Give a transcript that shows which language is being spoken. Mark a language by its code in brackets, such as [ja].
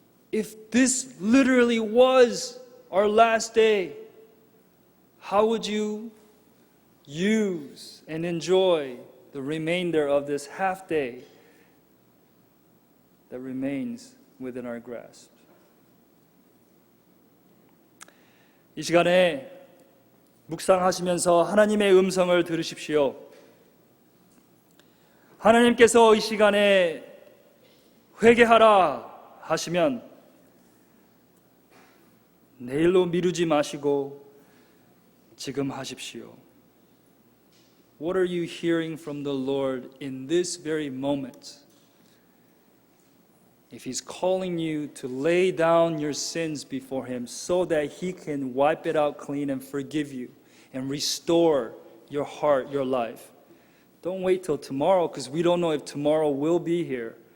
[en] If this literally was our last day, how would you use and enjoy the remainder of this half day that remains within our grasp? [ko] 이 시간에 묵상하시면서 하나님의 음성을 들으십시오. 하나님께서 이 시간에 회개하라 하시면 내일로 미루지 마시고 지금 하십시오. [en] What are you hearing from the Lord in this very moment? if He's calling you to lay down your sins before Him so that He can wipe it out clean and forgive you and restore your heart, your life, don't wait till tomorrow, because we don't know if tomorrow will be here.